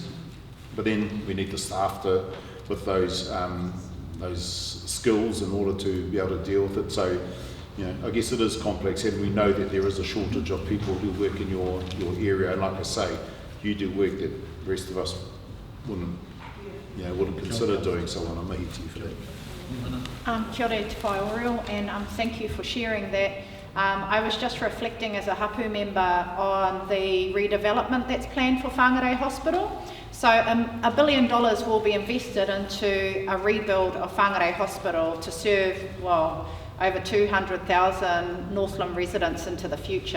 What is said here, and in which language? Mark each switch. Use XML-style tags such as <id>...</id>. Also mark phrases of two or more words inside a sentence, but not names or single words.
<en>But then we need the staff with those skills in order to be able to deal with it. So I guess it is complex, and we know that there is a shortage of people who work in your area. And like I say, you do work that the rest of us wouldn't consider doing. So I mihi to you for that.</en> <mi>Kia ora te whai oreo,</mi> <en>and thank you for sharing that. I was just reflecting as a hapu member on the redevelopment that's planned for Whangārei Hospital. So $1 billion will be invested into a rebuild of Whangārei Hospital to serve, over 200,000 Northland residents into the future.</en>